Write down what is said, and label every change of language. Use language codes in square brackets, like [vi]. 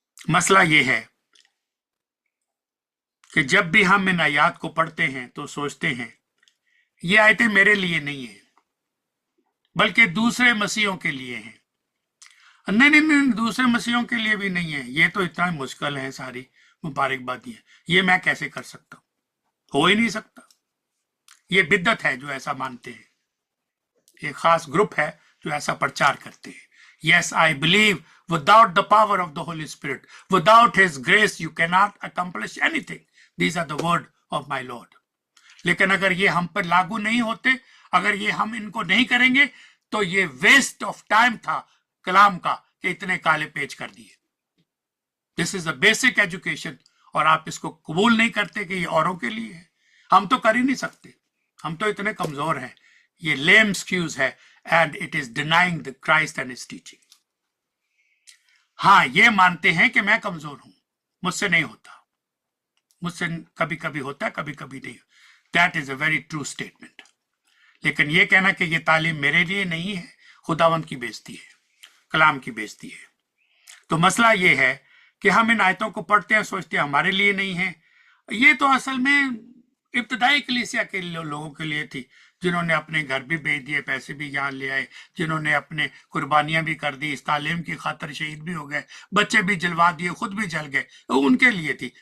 [hi] मसला ये है कि जब भी हम इन आयात को पढ़ते हैं तो सोचते हैं ये आयतें मेरे लिए नहीं है, बल्कि दूसरे मसीहों के लिए हैं. नहीं, दूसरे मसीहों के लिए भी नहीं है. ये तो इतना मुश्किल है, सारी मुबारकबादियां, ये मैं कैसे कर सकता हूं? हो ही नहीं सकता. ये बिद्दत है जो ऐसा मानते हैं. एक खास ग्रुप है जो ऐसा प्रचार करते हैं. [en] Yes, I believe without the power of the Holy Spirit, without His grace, you cannot accomplish anything. These are the word of my Lord. [hi] लेकिन अगर ये हम पर लागू नहीं होते, अगर ये हम इनको नहीं करेंगे, तो ये [en] waste of time [hi] था कलाम का कि इतने काले पेज कर दिए. [en] This is a basic education. [hi] और आप इसको कबूल नहीं करते कि ये औरों के लिए है. हम तो कर ही नहीं सकते, हम तो इतने कमजोर हैं. ये [en] Lame excuse है and it is denying the Christ and his teaching. [hi] हाँ, ये मानते हैं कि मैं कमजोर हूं, मुझसे नहीं होता, मुझसे कभी कभी होता है, कभी कभी नहीं. [en] That is a very true statement. [hi] लेकिन ये कहना कि ये तालीम मेरे लिए नहीं है, खुदावंद की बेइज्जती है, कलाम की बेइज्जती है. तो मसला ये है कि हम इन आयतों को पढ़ते हैं, सोचते हैं हमारे लिए नहीं है. ये तो असल में इब्तदाई कलीसिया के लोगों के लिए थी, जिन्होंने अपने घर भी बेच दिए, पैसे भी यहाँ ले आए, जिन्होंने अपने कुर्बानियां भी कर दी, इस तालीम की खातिर शहीद भी हो गए, बच्चे भी जलवा दिए, खुद भी जल गए. उनके लिए थी.